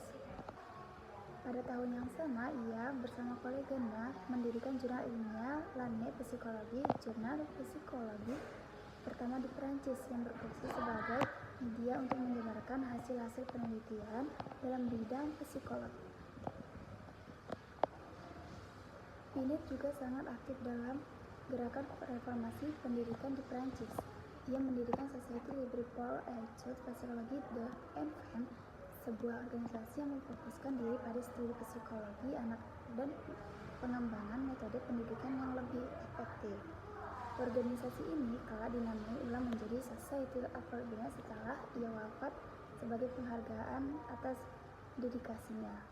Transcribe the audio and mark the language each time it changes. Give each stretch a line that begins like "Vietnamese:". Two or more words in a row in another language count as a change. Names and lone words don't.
Indonesian: Pada tahun yang sama, ia bersama koleganya mendirikan jurnal ilmiah L'Année Psychologie, jurnal psikologi pertama di Prancis yang berfungsi sebagai media untuk menyebarkan hasil-hasil penelitian dalam bidang psikologi. Binet juga sangat aktif dalam gerakan reformasi pendidikan di Prancis. Ia mendirikan Société Libre pour l'étude Psychologie de l'Enfant, sebuah organisasi yang memfokuskan diri pada studi psikologi anak dan pengembangan metode pendidikan yang lebih efektif. Organisasi ini kelak dinamai ulang menjadi Société Alfred Binet setelah ia wafat sebagai penghargaan atas dedikasinya.